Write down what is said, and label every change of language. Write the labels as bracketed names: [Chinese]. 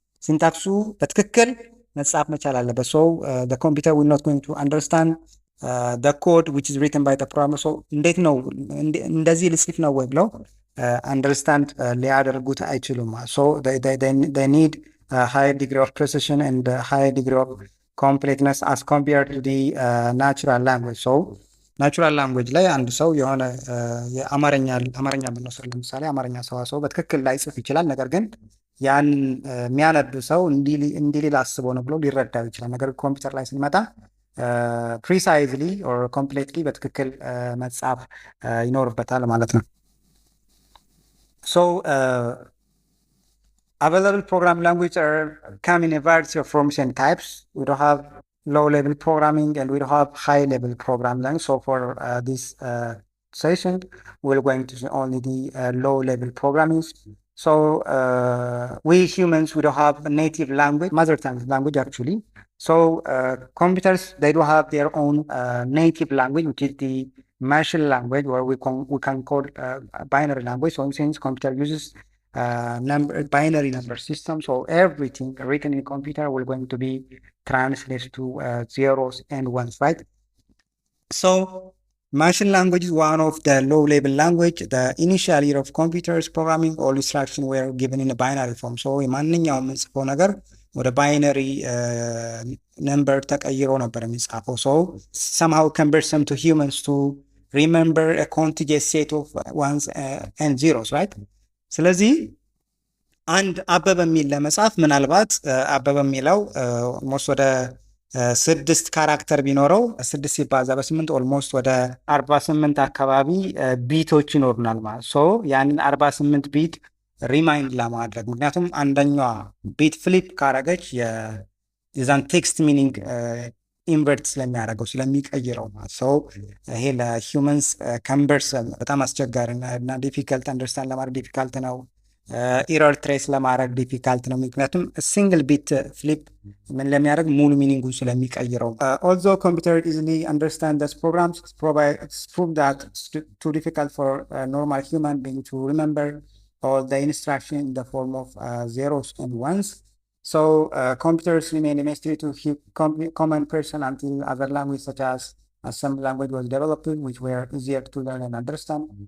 [Amharic] ሲንታክሱ በትክክል መጻፍ መቻል አለበት። [English] so the computer will not going to understand the code which is written by the programmer. so [Amharic] እንዴት ነው እንደዚህ ልጽፍ ነው ወይ ብለው understand ሊያደርጉት አይችሉም። [English] so they need a high degree of precision and a high degree of completeness as compared to the natural language. [Amharic] so ናቹራል ላንጉዌጅ ላይ አንድ ሰው የሆነ የአማርኛ ብንወስድ ለምሳሌ አማርኛ ሰዋሰው በትክክል ላይጽፍ ይችላል። ነገር ግን ያን የሚያነብ ሰው እንዲህ ሊል አስቦ ነው ብሎ ሊረዳው ይችላል። ነገር ግን ኮምፒውተር ላይ ስንመጣ [English] ፕሪሳይዝሊ ኦር ኮምፕሌትሊ [Amharic] በትክክል መጻፍ ይኖርበታል ማለት ነው። [English] so available programming languages come in a variety of forms and types. We don't have low-level programming and we don't have high-level programming. So for this session, we're going to see only the low-level programming. So we humans, we don't have a native language, mother tongue language actually. So computers, they do have their own native language, which is the machine language, or we can call binary language. So since computer uses binary number system, so everything written in computer will going to be translated to zeros and ones, right? So machine language is one of the low-level language. The initial year of computers programming, all instructions were given in a binary form. So [Amharic] ማንኛውም የምንጽፈው ነገር ወደ ባይነሪ ነምበር ተቀይሮ ነበር የሚጻፈው። [English] so somehow cumbersome to humans to remember a contiguous set of ones and zeros, right? [Amharic] ስለዚህ አንድ አበበ የሚል ለመጻፍ ምናልባት አበበ የሚለው ኦልሞስት ወደ 6 ካራክተር ቢኖረው 6 ሲባዛ በ8 ኦልሞስት ወደ 48 አካባቢ ቢቶች ይኖሩናል ማለት ሶ ያንን 48 ቢት ሪማይንድ ለማድረግ ምክንያቱም አንደኛዋ ቢት ፍሊፕ ካረገች የዛን ቴክስት ሚኒንግ ኢንቨርት ስለሚያደርገው ስለሚቀይረው ማለት ሶ ይሄ ለሂውመንስ ከምበርሰም በጣም አስቸጋሪ እና [English] ዲፊካልት አንደርስታንድ [Amharic] ለማድረግ ዲፊካልት ነው። ኢረር ትሬስ ለማድረግ ዲፊካልት ነው። ምክንያቱም ሲንግል ቢት ፍሊፕ ምን ለሚያደርግ ሙሉ ሚኒንጉን ስለሚቀይረው። [English] although computer easily understand these programs, it's proved that it's too difficult for a normal human being to remember all the instruction in the form of zeros and ones. So computers remain a mystery to common person until other languages such as assembly language was developed, which were easier to learn and understand.